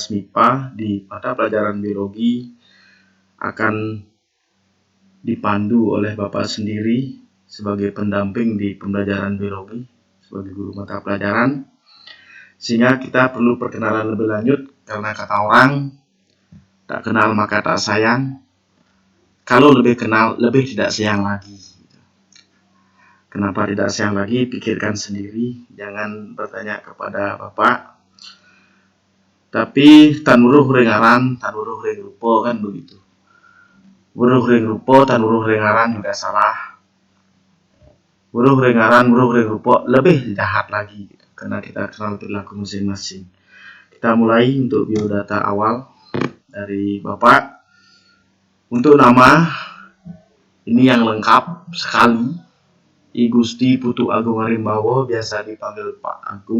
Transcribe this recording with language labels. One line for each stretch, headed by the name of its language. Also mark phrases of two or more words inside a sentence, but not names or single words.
Indonesian: MIPA di mata pelajaran biologi akan dipandu oleh Bapak sendiri sebagai pendamping di pembelajaran biologi sebagai guru mata pelajaran, sehingga kita perlu perkenalan lebih lanjut karena kata orang tak kenal maka tak sayang, kalau lebih kenal lebih tidak sayang lagi. Kenapa tidak sayang lagi? Pikirkan sendiri, jangan bertanya kepada Bapak.
Balinese: Tapi tan uruh rengaran, tan uruh reng rupo,
Indonesian: kan begitu.
Balinese: Uruh reng rupo, tan uruh rengaran
Indonesian: juga salah.
Balinese: Uruh rengaran, uruh reng rupo
Indonesian: lebih jahat lagi, karena kita kenal perilaku masing-masing. Kita mulai untuk biodata awal dari Bapak. Untuk nama, ini yang lengkap sekali. I Gusti Putu Agung Arimbawo, biasa dipanggil Pak Agung.